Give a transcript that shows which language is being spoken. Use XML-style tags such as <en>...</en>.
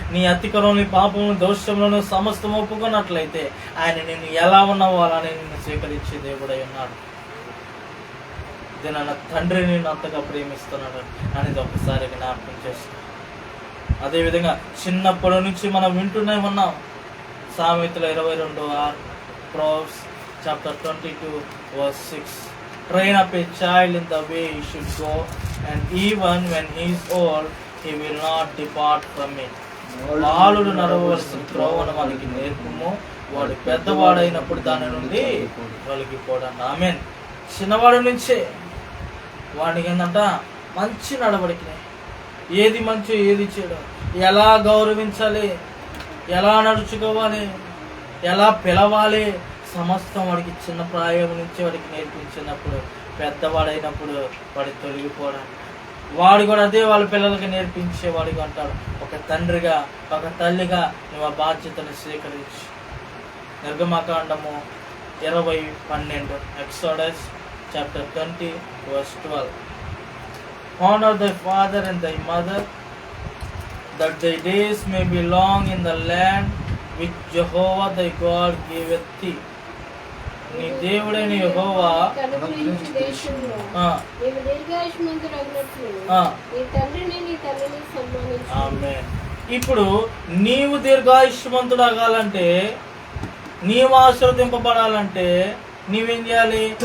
<te>నీ అతిక్రమం, నీ పాపములను, దోషములను సమస్తం ఒప్పుకున్నట్లయితే ఆయన నిన్ను ఎలా ఉన్నావో అలానే నిన్ను స్వీకరించే దేవుడై ఉన్నాడు. నా తండ్రి నేను అంతగా ప్రేమిస్తున్నాడు అనేది ఒకసారి జ్ఞాపకం చేసుకో. అదేవిధంగా చిన్నప్పటి నుంచి మనం వింటూనే ఉన్నాం.</te> <en>సామెతలు 22:6, Proverbs chapter 22:6. Train up a child in the way he should go, and even when he is old, he will not depart from it.</en> <te>బాలుడు నడవలసిన త్రోవను మనకి నేర్పుము, వాడు పెద్దవాడైనప్పుడు దాని నుండి తొలగిపోవడం. ఆమేన్. చిన్నవాడి నుంచే వాడికి ఏంటంట మంచి నడవడికి, ఏది మంచి ఏది చెడు, ఎలా గౌరవించాలి, ఎలా నడుచుకోవాలి, ఎలా పిలవాలి సమస్తం వాడికి చిన్న ప్రాయం నుంచి వాడికి నేర్పించినప్పుడు పెద్దవాడైనప్పుడు వాడి తొలగిపోవడానికి వాడు కూడా అదే వాళ్ళ పిల్లలకి నేర్పించేవాడిగా అంటాడు. ఒక తండ్రిగా ఒక తల్లిగా నువ్వు ఆ బాధ్యతను స్వీకరించి.</te> <en>నిర్గమకాండము 20:12 Exodus chapter 20 verse 12. Honor thy father and thy mother, that thy days may be long in the land which Jehovah thy God giveth thee.</en> <te>నీ దేవుడైన యెహోవా అనుగ్రహించు దేశంలో నీవు దీర్ఘాయుష్మంతుడగునట్లు నీ తండ్రిని నీ తల్లిని సన్మానించు. ఆమేన్. ఇప్పుడు నీవు దీర్ఘాయుష్మంతుడగాలంటే, నీవు ఆశీర్వదింపబడాలంటే నీవేం చేయాలి?</te>